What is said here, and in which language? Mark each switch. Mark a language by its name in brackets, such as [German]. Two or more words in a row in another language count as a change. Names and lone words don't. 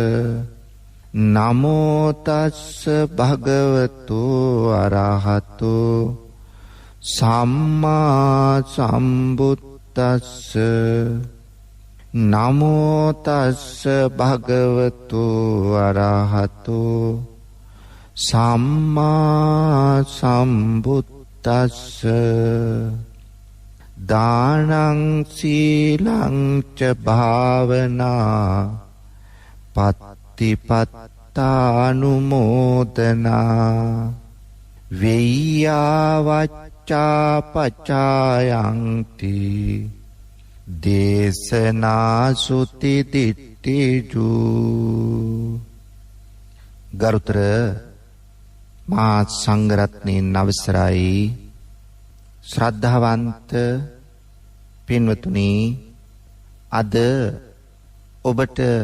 [Pali] නමෝ තස්ස භගවතෝ අරහතෝ සම්මා සම්බුද්දස්ස නමෝ තස්ස භගවතෝ අරහතෝ සම්මා සම්බුද්දස්ස තස්ස දානං සීලං ච භාවනා පත්තිපත්තානුමෝදනා වෙය්‍යාවච්චා පචායන්ති දේශනා සුති දිට්ඨිජු. [Sinhala] ගරුතර මහා සංඝරත්නයන් අවසරයි ශ්‍රද්ධාවන්ත පින්වතුනි, අද ඔබට